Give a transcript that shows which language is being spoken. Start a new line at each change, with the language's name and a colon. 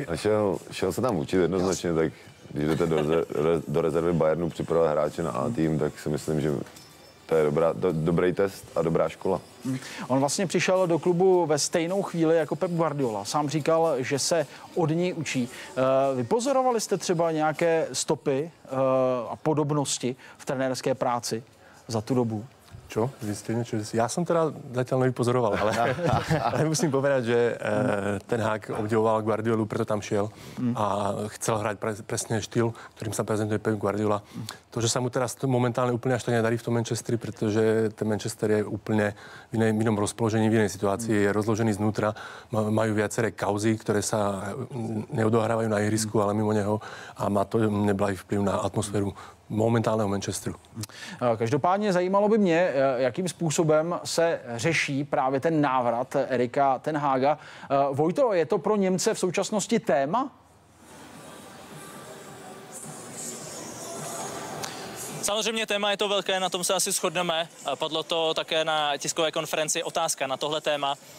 Czech: A šel se tam učit jednoznačně, tak když jdete do rezervy Bayernu připravovat hráče na A tým, tak si myslím, že to je dobrý test a dobrá škola. On vlastně přišel do klubu ve stejnou chvíli jako Pep Guardiola. Sám říkal, že se od něj učí. Vypozorovali jste třeba nějaké stopy a podobnosti v trenérské práci za tu dobu?
Slovak: Čo? Ja som teda zatiaľ nevypozoroval, ale musím povedať, že ten Hag obdivoval Guardiolu, preto tam šiel a chcel hrať presne štýl, ktorým sa prezentuje Pep Guardiola. To, že sa mu teraz momentálne úplne až tak nedarí v tom Manchesteri, pretože ten Manchester je úplne v inom rozpoložení, v inej situácii, je rozložený znútra, majú viaceré kauzy, ktoré sa neodohrávajú na ihrisku, ale mimo neho a má to neblahý vplyv na atmosféru momentálneho Manchesteru.
Czech: Každopádně zajímalo by mě, jakým způsobem se řeší právě ten návrat Erika ten Haga. Vojto, je to pro Němce v současnosti téma? Samozřejmě téma je to velké, na tom se asi shodneme. Padlo to také na tiskové konferenci otázka na tohle téma.